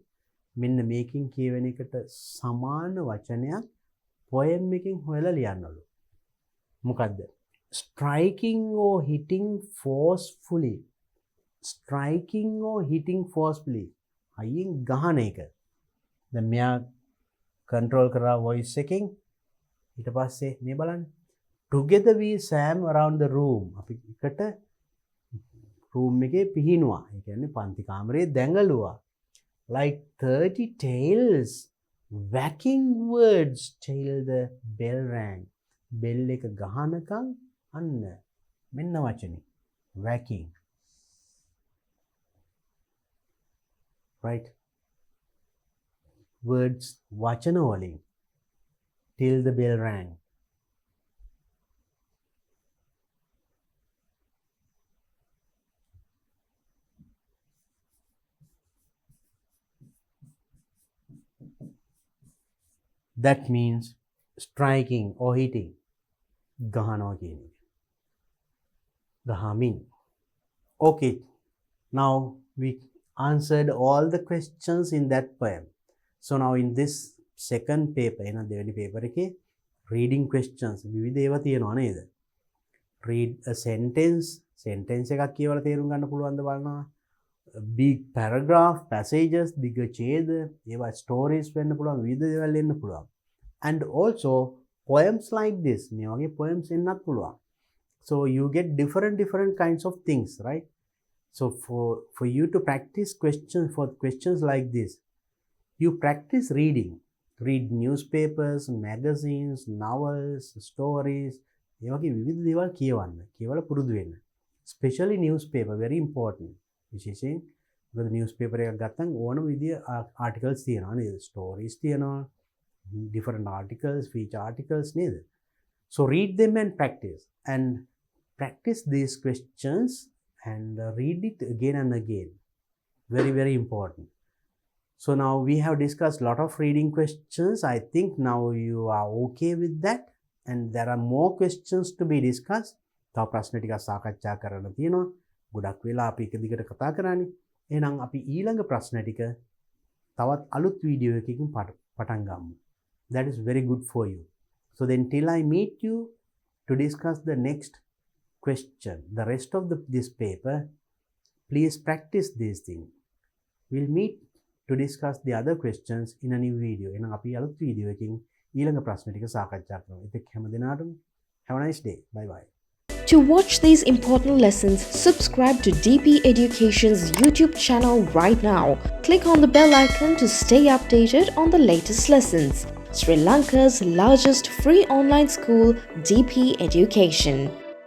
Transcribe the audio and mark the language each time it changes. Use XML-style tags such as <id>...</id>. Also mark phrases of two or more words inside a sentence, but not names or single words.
<si>මෙන්න මේකෙන් කියවෙන එකට සමාන වචනයක් poem එකෙන් හොයලා ලියන්නලු. මොකද්ද?</si> <en>Striking or hitting forcefully. Striking or hitting forcefully.</en> <si>අයියෙන් ගහන එක. දැන් මෙයා control කරා voice එකෙන් ඊට පස්සේ මේ බලන්න.</si> <en>Together we swam around the room.</en> <si>අපි එකට room එකේ පිහිනුවා. ඒ කියන්නේ පන්ති කාමරේ දැඟලුවා.</si> <en>Like 30 tails whacking words till the bell rang.</en> <si>bell එක ගහනකම් අන්න මෙන්න වචනේ whacking.</si> <en>Right? Words</en> <si>වචන වලින්</si> <en>till the bell rang. That means striking or hitting.</en> <si>ගහනවා කියන එක. ගහමින්.</si> <en>Okay. Now we answered all the questions in that poem. So now in this second paper,</en> <si>දෙවෙනි paper එකේ</si> <en>reading questions</en> <si>විවිධ ඒවා තියෙනවා නේද?</si> <en>Read a sentence</en> <si>එකක් කියවලා තේරුම් ගන්න පුළුවන්ද බලනවා.</si> <en>Big paragraph, passages,</en> <si>දිග ඡේද, ඒවා stories වෙන්න පුළුවන්, විවිධ දේවල් එන්න පුළුවන්.</si> <en>And also poems like this,</en> <si>මේ වගේ poems එන්නත් පුළුවන්.</si> <en>So you get different kinds of things, right? So for you to practice questions like this, you practice reading. Read newspapers, magazines, novels, stories.</en> <si>ඒ වගේ විවිධ දේවල් කියවන්න. කියවලා පුරුදු වෙන්න.</si> <en>Especially newspaper, very important.</en> <si>විශේෂයෙන් මොකද newspaper එකක් ගත්තම ඕනම විදිය articles තියෙනවා නේද? Stories තියෙනවා.</si> <en>Different articles, feature articles නේද? So read them and practice these questions and read it again and again. Very important. So now we have discussed a lot of reading questions. I think now you are okay with that, and there are more questions to be discussed.</en> <si>තව ප්‍රශ්න ටිකක් සාකච්ඡා කරන්න තියෙනවා. ගොඩක් වෙලා අපි එක දිගට කතා කරානේ. එහෙනම් අපි ඊළඟ ප්‍රශ්න ටික තවත් අලුත් වීඩියෝ එකකින් පටන් ගමු.</si> <en>That is very good for you. So then till I meet you to discuss the next question, the rest of this paper, please practice these things. We'll meet to discuss the other questions in a new video.</en> <si>එහෙනම් අපි අලුත් වීඩියෝ එකකින් ඊළඟ ප්‍රශ්න ටික සාකච්ඡා කරමු. ඒත් හැම දිනාටම</si> <en>have a nice day. Bye bye. To watch these important lessons, subscribe to DP Education's YouTube channel right now. Click on the bell icon to stay updated on the latest lessons. Sri Lanka's largest free online school, DP Education.</en>